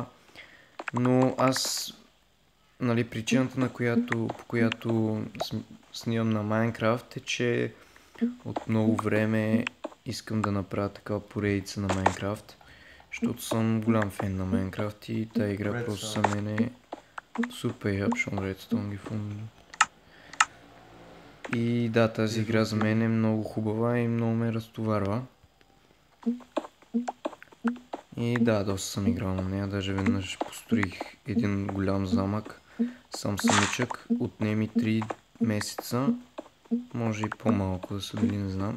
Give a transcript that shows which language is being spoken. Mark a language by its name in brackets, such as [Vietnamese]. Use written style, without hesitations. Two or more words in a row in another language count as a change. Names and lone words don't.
[Bulgarian] Но аз, нали, причината по която снимам на Майнкрафт е, че от много време искам да направя такава поредица на Майнкрафт. Защото съм голям фен на Майнкрафт и тази игра просто за мен е супер. [German] Ich hab schon Redstone gefunden. [Bulgarian] И да, тази игра за мен е много хубава и много ме разтоварва. И да, доста съм играл на нея, даже веднъж построих един голям замък, сам самичък, отне ми 3 месеца, може и по-малко да са били, не знам.